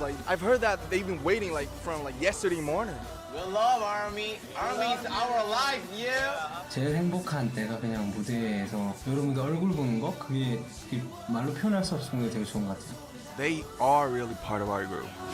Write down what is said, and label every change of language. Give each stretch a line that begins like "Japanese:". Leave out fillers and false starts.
English: like I've heard that they've been waiting like from like yesterday morning. We love Army. Army is our life, yeah.
Korean: 제일 행복한 때가 그냥 무대에서 여러분들 얼굴 보는 거 그게 말로 표현할 수 없는 게 되게 좋은 것 같아요.
English: They are really part of our group.